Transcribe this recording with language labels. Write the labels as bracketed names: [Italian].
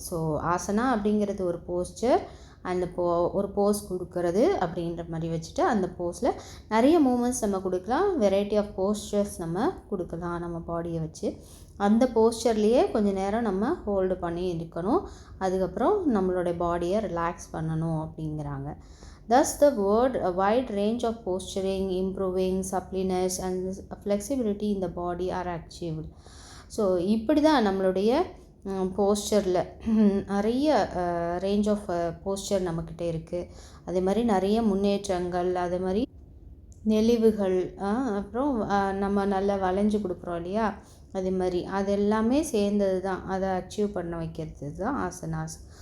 [Tamil] So asana அப்படிங்கிறது ஒரு poster, அந்த ஒரு போஸ் கொடுக்கறது அப்படின்ற மாதிரி வச்சுட்டு அந்த போஸில் நிறைய மூமெண்ட்ஸ் நம்ம கொடுக்கலாம், வெரைட்டி ஆஃப் போஸ்டர்ஸ் நம்ம கொடுக்கலாம் நம்ம பாடியை வச்சு. அந்த போஸ்டர்லேயே கொஞ்சம் நேரம் நம்ம ஹோல்டு பண்ணி இருக்கணும், அதுக்கப்புறம் நம்மளுடைய பாடியை ரிலாக்ஸ் பண்ணணும் அப்படிங்கிறாங்க. [English] Thus the word a wide range of posturing, improving suppleness and flexibility in the body are achieved. [Tamil] So இப்படி தான் நம்மளுடைய போஸ்டரில் நிறைய ரேஞ்ச் ஆஃப் போஸ்டர் நம்மக்கிட்ட இருக்குது. அதே மாதிரி நிறைய முன்னேற்றங்கள், அதே மாதிரி நெளிவுகள், அப்புறம் நம்ம நல்லா வளைஞ்சு கொடுக்குறோம் இல்லையா? அதே மாதிரி அது எல்லாமே சேர்ந்தது தான், அதை அச்சீவ் பண்ண வைக்கிறது தான் ஆசனாஸ்.